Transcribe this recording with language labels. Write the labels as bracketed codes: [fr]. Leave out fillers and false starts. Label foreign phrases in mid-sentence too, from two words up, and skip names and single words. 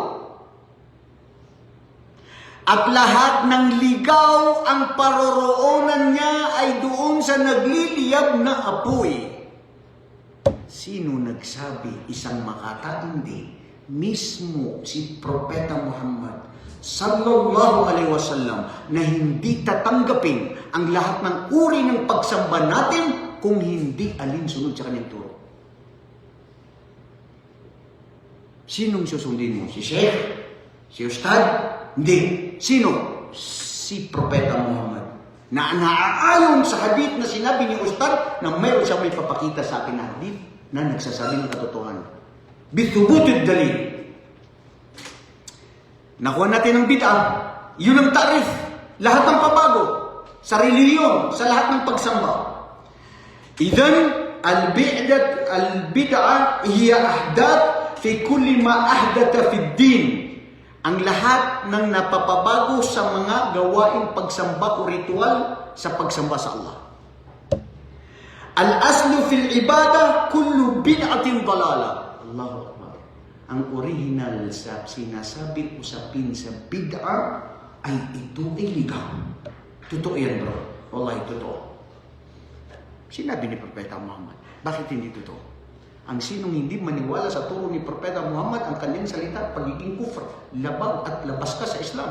[tl] At lahat ng ligaw, ang paroroonan niya ay doon sa nagliliyab na apoy. Sino nagsabi? Isang makata? Hindi. Mismo si Propeta Muhammad [ar] صلى الله عليه وسلم [tl] na hindi tatanggapin ang lahat ng uri ng pagsamba natin kung hindi alinsunod sa kanyang turo. Sinong susundin mo? Si Sheikh? Si Ustad? Hindi. Sino? Si Propeta Muhammad. Na naaayon sa hadith na sinabi ni Ustad na mayroon siyang may papakita sa akin na hadith na nagsasabi ng katotohanan. [ar] بثبوت الدليل. [tl] Nakuha natin ang bid'ah. Yun ang tarif. Lahat ng pabago. Sa reliyon. Sa lahat ng pagsamba. [ar] إذن، البدعة هي إحداث في كل ما أحدث في دين. [tl] Ang lahat ng napapabago sa mga gawaing pagsamba o ritual sa pagsamba sa Allah. [ar] الأصل في العبادة كل بدعة ضلالة. الله أكبر. [tl] Ang original sa sinasabi usapin sa bid'a ay ito ay ligaw. Totoo yan, bro. Wallahi, totoo. Sinabi ni Propeta Muhammad. Bakit hindi totoo? Ang sinong hindi maniwala sa turo ni Propeta Muhammad, ang kanyang salita, pagiging kufr, labag at labas ka sa Islam.